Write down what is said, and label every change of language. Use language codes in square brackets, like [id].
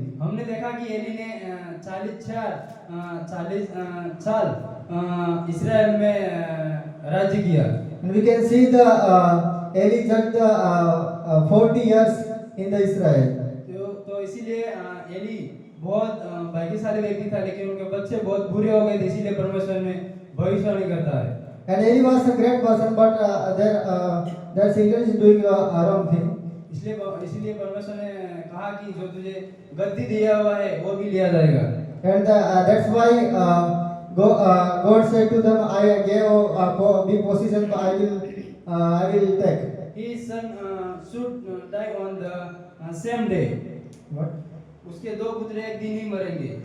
[hi] हमने देखा कि एली ने 40 साल इस्राएल में राज्य किया। [en] And we can see the Eli judged 40 years in the Israel. [hi] तो इसीलिए एली बहुत भाग्यशाली व्यक्ति था, लेकिन उनके बच्चे बहुत बुरे हो गए थे, इसीलिए परमेश्वर ने भविष्यवाणी करता है। [en] And Eli was a great person, but their children is doing a wrong thing. [hi] इसीलिए परमेश्वर ने कहा कि जो तुझे गद्दी दिया हुआ है वो भी लिया जाएगा। [en] And that's why God said to them, I gave big position, I will take. His son should die on the same day. What? [hi] उसके दो पुत्र एक दिन ही मरेंगे।